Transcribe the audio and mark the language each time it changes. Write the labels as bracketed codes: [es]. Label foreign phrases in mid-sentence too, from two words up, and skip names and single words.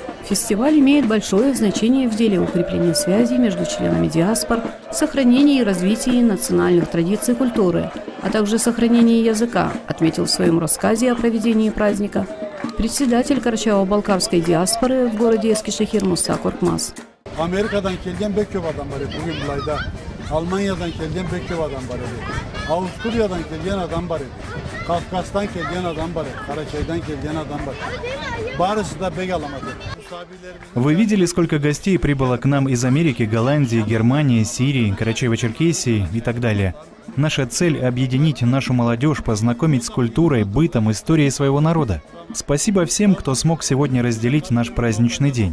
[ru] Фестиваль имеет большое значение в деле укрепления связей между членами диаспор, сохранении и развитии национальных традиций и культуры, а также сохранении языка, отметил в своем рассказе о проведении праздника председатель Карачаево-Балкарской диаспоры в городе Эскишехир Муса Коркмаз. [krc] Amerika'dan gelgen Bekköv adam var bugün bulayda. Almanya'dan gelgen Bekköv adam var. Avusturya'dan gelgen adam var. Kafkas'tan gelgen adam var. Karaçay'dan gelgen adam var. Barısı da bek alamadı. [ru] Вы видели, сколько гостей прибыло к нам из Америки, Голландии, Германии, Сирии, Карачаево-Черкесии и так далее. Наша цель – объединить нашу молодежь, познакомить с культурой, бытом, историей своего народа. Спасибо всем, кто смог сегодня разделить наш праздничный день.